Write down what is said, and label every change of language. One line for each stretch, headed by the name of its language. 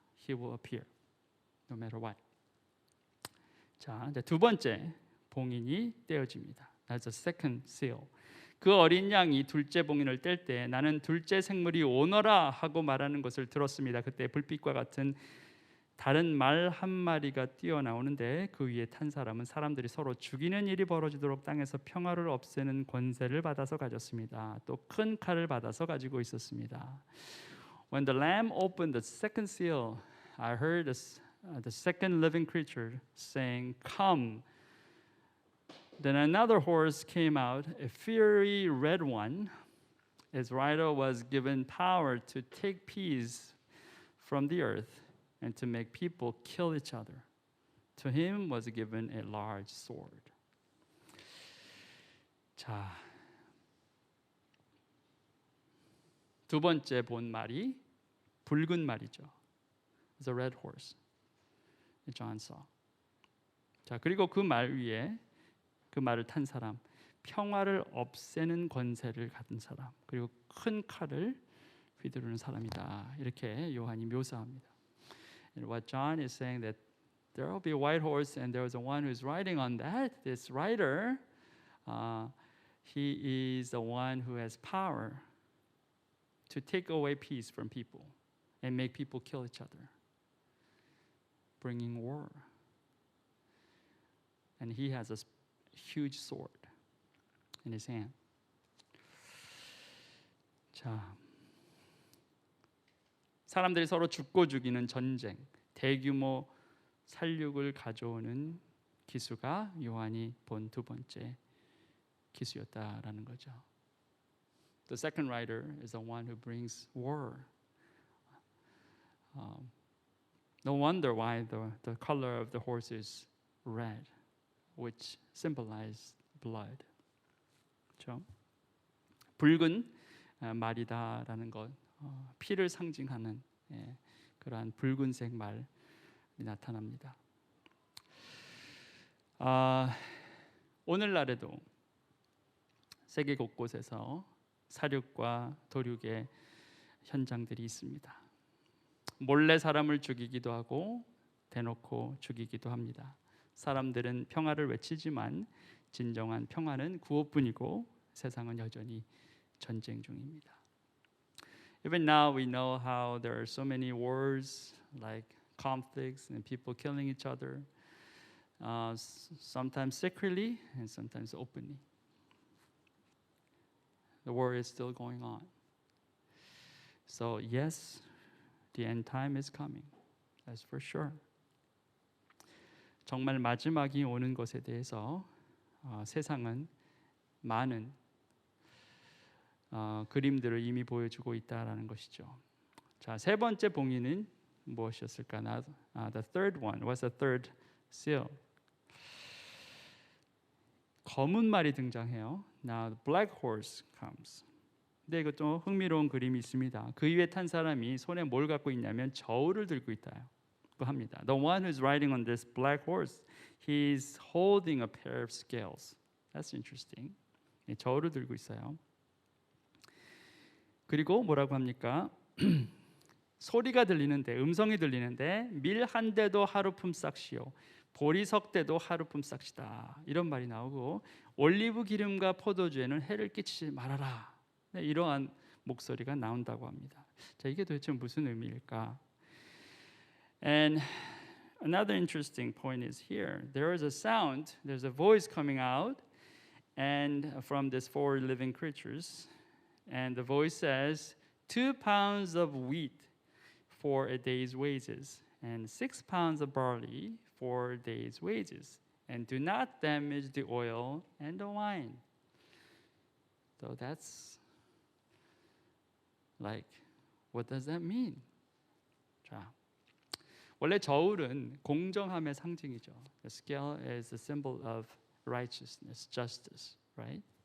English: He will appear, no matter what.
Korean: 자, 이제 두 번째 봉인이 떼어집니다.
English: That's the second seal.
Korean: 그 어린 양이 둘째 봉인을 뗄 때 나는 둘째 생물이 오너라 하고 말하는 것을 들었습니다. 그때 불빛과 같은 다른 말 한 마리가 뛰어나오는데 그 위에 탄 사람은 사람들이 서로 죽이는 일이 벌어지도록 땅에서 평화를 없애는 권세를 받아서 가졌습니다. 또 큰 칼을 받아서 가지고 있었습니다.
English: When the Lamb opened the second seal, I heard the second living creature saying, "Come." Then another horse came out, a fiery red one. His rider was given power to take peace from the earth and to make people kill each other. To him was given a large sword.
Korean: 자, 두 번째 본 말이 붉은 말이죠.
English: It's a red horse. John saw.
Korean: 자, 그리고 그 말 위에 그 말을 탄 사람, 평화를 없애는 권세를 가진 사람, 그리고 큰 칼을 휘두르는 사람이다. 이렇게 요한이 묘사합니다.
English: And what John is saying that there will be a white horse and there was one who's riding on that. This rider, he is the one who has power to take away peace from people and make people kill each other, bringing war. And he has a huge sword in his hand.
Korean: 자, 사람들이 서로 죽고 죽이는 전쟁, 대규모 살육을 가져오는 기수가 요한이 본 두 번째 기수였다라는 거죠.
English: The second rider is the one who brings war. No wonder why the color of the horse is red, which symbolizes blood.
Korean: 그렇죠? 붉은 말이다라는 것, 피를 상징하는 그러한 붉은색 말이 나타납니다. 오늘날에도 세계 곳곳에서 살육과 도륙의 현장들이 있습니다. 몰래 사람을 죽이기도 하고 대놓고 죽이기도 합니다. 사람들은 평화를 외치지만 진정한 평화는 구호뿐이고 세상은 여전히 전쟁 중입니다.
English: Even now we know how there are so many wars, like conflicts and people killing each other, sometimes secretly and sometimes openly. The war is still going on. So yes, the end time is coming. That's for sure.
Korean: 정말 마지막이 오는 것에 대해서 세상은 많은 그림들을 이미 보여주고 있다라는 것이죠. 자, 세 번째 봉인은 무엇이었을까?
English: The third one. What's the third seal?
Korean: 검은 말이 등장해요.
English: Now the black horse comes.
Korean: 근데 이것도 흥미로운 그림이 있습니다. 그 위에 탄 사람이 손에 뭘 갖고 있냐면 저울을 들고 있다요. 합니다.
English: The one who's riding on this black horse, he's holding a pair of scales. That's interesting.
Korean: 저울을 들고 있어요. 그리고 뭐라고 합니까? 소리가 들리는데, 음성이 들리는데 밀 한 대도 하루품 싹시오. 보리석 대도 하루품 싹시다. 이런 말이 나오고 올리브 기름과 포도주에는 해를 끼치지 말아라. 네, 이러한 목소리가 나온다고 합니다. 자, 이게 도대체 무슨 의미일까?
English: And another interesting point is here. There is a sound, there's a voice coming out and from these four living creatures. And the voice says, 2 pounds of wheat for a day's wages, and 6 pounds of barley for a day's wages, and do not damage the oil and the wine. So that's like, what does that mean?
Korean: 자, 원래 저울은 공정함의 상징이죠.
English: The scale is a symbol of righteousness, justice, right?